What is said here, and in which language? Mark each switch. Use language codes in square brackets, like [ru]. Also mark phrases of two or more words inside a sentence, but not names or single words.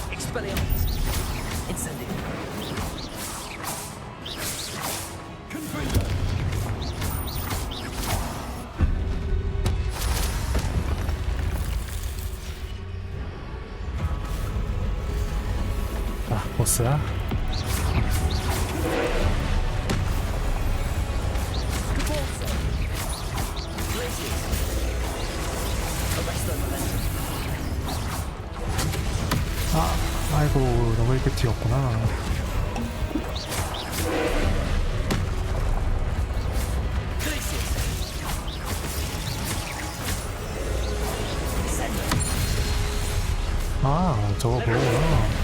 [ko] Expelliarmus. Incendio. Confringo. 아, 보스야? Cabalso. Glacius. Arresto momentum. 아, 아이고, 너무 일찍 튀었구나. 아, 저거 뭐구나.